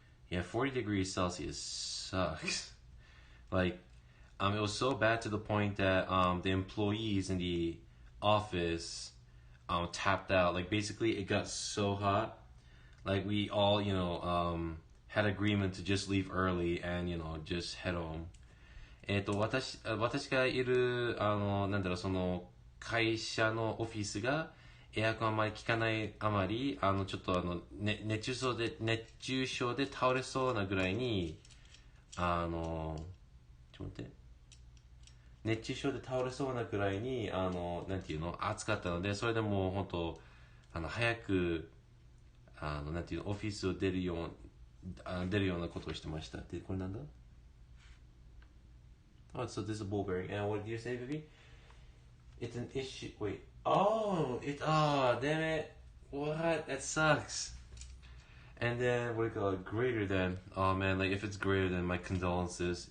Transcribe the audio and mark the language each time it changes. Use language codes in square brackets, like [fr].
[en] Yeah, 40 degrees Celsius sucks. Like, it was so bad to the point that the employees in the office tapped out. Like, basically, it got so hot. Like, we all, had agreement to just leave early and, just head home. [ja] 私がいる、その、会社のオフィスが、エアコンあまり効かないあまり、ちょっと熱中症で倒れそうなぐらいに、ちょっと待って。熱中症で倒れそうなぐらいに、なんていうの、暑かったので、それでもう本当、早く、なんていうの、オフィスを出るようなことをしてました。で、これなんだ？ [en] Oh, so this is a ball bearing. And what did you say, Vivi? It's an issue. Wait. Oh, damn it. What? That sucks. And then, what do you call it? Greater than. Oh, man, like, if it's greater than, my condolences.